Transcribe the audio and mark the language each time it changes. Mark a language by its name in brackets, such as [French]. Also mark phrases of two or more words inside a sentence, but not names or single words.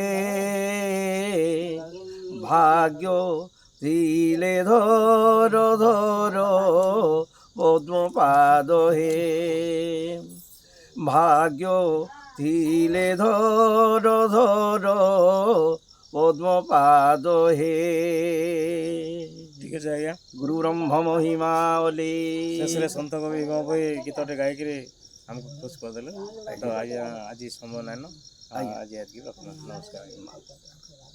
[Bangla] ভাগ্য দিলে ধর ধর পদ্মপাদ হে ভাগ্য দিলে ধর ধর পদ্মপাদ হে। ঠিক আছে ଆଜ୍ଞା [Odia] ଗୁରୁ ବ୍ରହ୍ମ ମହିମା ବୋଲି ଶେଷରେ ସନ୍ଥ କବି ଭୀମ ଭୋଇ ଗୀତଟେ ଗାଇକିରି ଆମକୁ ଖୁସି କରିଦେଲେ ତ ଆଜ୍ଞା ଆଜି ସମୟ ନାହିଁ ନା ଆଜି ଏତିକି ରଖୁଛୁ ନମସ୍କାର।